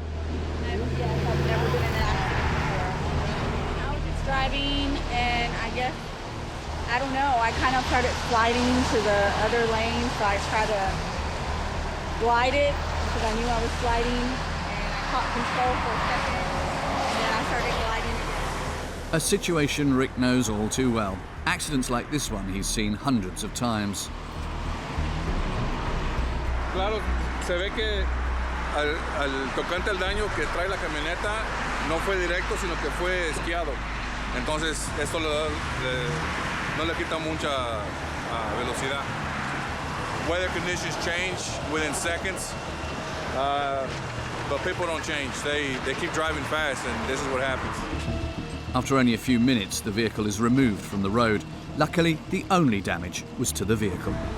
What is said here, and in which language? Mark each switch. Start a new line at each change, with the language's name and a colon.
English: I've never been in an accident before. I was just driving, and I don't know, I kind of started sliding to the other lane, so I tried to glide it because I knew I was sliding, and I caught control for a second, and then I started gliding again. A situation Rick knows all too well. Accidents like this one he's seen hundreds of times.
Spanish: Claro, se ve que al tocante al daño que trae la camioneta no fue directo, sino que fue esquiado. Entonces, esto no le quita mucha velocidad.
English: Weather conditions change within seconds, but people don't change. They keep driving fast, and this is what happens. After only a few minutes, the vehicle is removed from the road. Luckily, the only damage was to the vehicle.